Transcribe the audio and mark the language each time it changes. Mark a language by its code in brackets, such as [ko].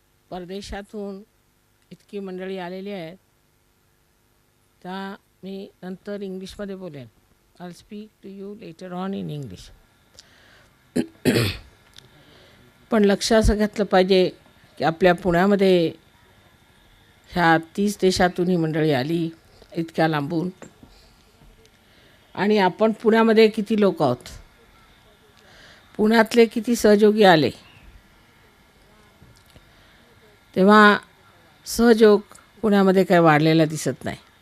[mr] परदेशातून इतकी मंडळी आलेली आहेत, त्या मी नंतर इंग्लिशमध्ये बोलेन. [en] I speak to you later on in English. [mr] पण लक्ष असं घेतलं पाहिजे की आपल्या पुण्यामध्ये ह्या 30 देशातून ही मंडळी आली, इतक्या लांबून. आणि आपण पुण्यामध्ये किती लोक आहोत, पुण्यातले किती सहयोगी आले, तेव्हा सहयोग पुण्यामध्ये काही वाढलेला दिसत नाही.